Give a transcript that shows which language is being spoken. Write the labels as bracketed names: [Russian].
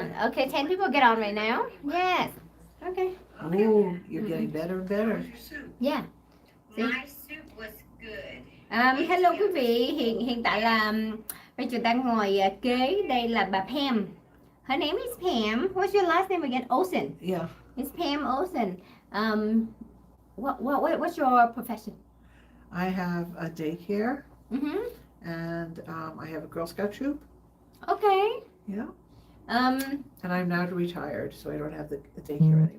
[English] Okay, 10 people get on right now. Yes. Okay. Oh, you're getting better and better. Yeah. See? My soup was good. [Vietnamese] Hello quý vị, hiện tại là Rachel đang ngồi kế đây là bà Pam. [English] Her name is Pam. What's your last name again? Olsen. Yeah. It's Pam Olsen. What's your profession? I have a daycare. Mm-hmm. And I have a Girl Scout troop. Okay. Yeah. And I'm now retired, so I don't have the daycare anymore.